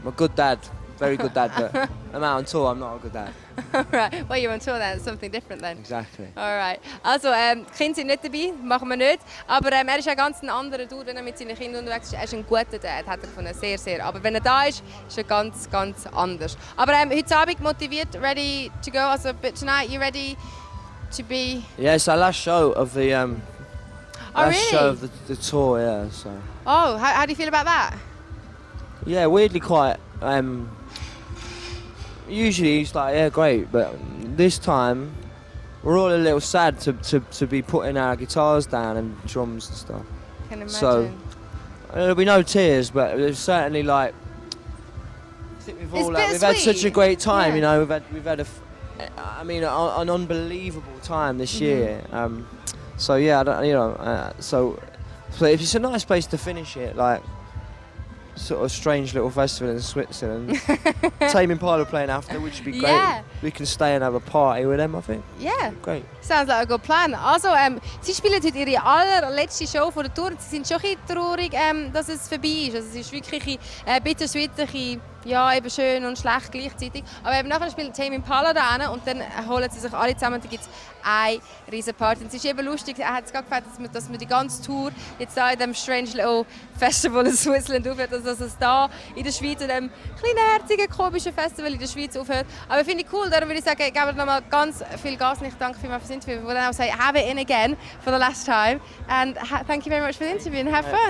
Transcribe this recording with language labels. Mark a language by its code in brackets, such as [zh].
[en] I'm a good dad, very good dad, but I'm out on tour. I'm not a good dad. Alright. Well, you're on tour then. It's something different then. Exactly. Alright. [de] Also, die Kinder sind nicht dabei, machen wir nicht. Aber er ist ein ganz anderer Dude, wenn er mit seinen Kindern unterwegs ist. Er ist ein guter Dad, hat er gefunden, sehr, sehr. Aber wenn er da ist, ist er ganz, ganz anders. Aber heute Abend motiviert, [en] ready to go. Also, but tonight, you ready to be... Yeah, it's our last show of the Oh, last really? show of the tour. Yeah, so Oh, how do you feel about that? yeah, weirdly quite. Usually it's like, yeah, great, but this time we're all a little sad to be putting our guitars down and drums and stuff. Can imagine. So there'll be no tears, but there's certainly like I think we've all we've had such a great time. Yeah. You know, we've had an unbelievable time this year. So yeah, so it's a nice place to finish it, like. Sort of strange little festival in Switzerland. Tame Impala playing after, which would be great. Yeah. We can stay and have a party with them, I think. Yeah. Great. Sounds like a good plan. [de] Also, sie spielen heute ihre allerletzte Show vor der Tour. Sie sind schon ein bisschen traurig, dass es vorbei ist. Also, es ist wirklich ein bittersweet, ja, eben schön und schlecht gleichzeitig. Aber eben nachher spielt Tame Impala da hin und dann holen sie sich alle zusammen. Da gibt es eine riesen Party. Und es ist eben lustig, er hat es gerade gefällt, dass man die ganze Tour jetzt da in diesem [en] strange little Festival in Switzerland [de] aufhört. Also, dass es da in der Schweiz, in diesem kleinen, herzigen, komischen Festival in der Schweiz aufhört. Aber finde ich cool, darum würde ich sagen, ich gebe nochmal ganz viel Gas und ich danke vielmals für das Interview. Wir wollen auch sagen, [en] have it in again for the last time. And thank you very much for the interview and have fun.